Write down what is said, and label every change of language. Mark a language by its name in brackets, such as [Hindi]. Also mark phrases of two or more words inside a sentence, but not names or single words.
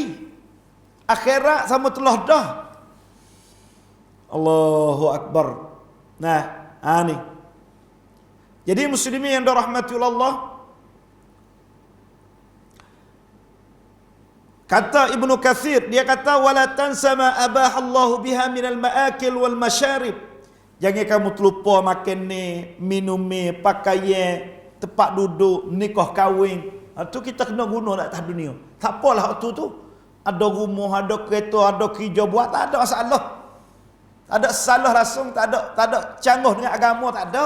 [Malay] Akhirat sama telah dah. [Arabic] الله أكبر. [Malay] Nah, ni. Jadi muslimin yang dirahmati Allah, kata Ibnu Katsir, dia kata [Arabic] ولا تنس ما أباح الله بها من المآكل والمشارب. [Malay] Jangan kamu terlupa makan ni, minum ni, pakaian, tempat duduk, nikah kahwin. Tu kita kena guna di atas dunia. Tak apalah waktu tu. Ada rumah, ada kereta, ada kerja buat, tak ada masalah. Tak ada salah langsung, tak ada canggah dengan agama, tak ada.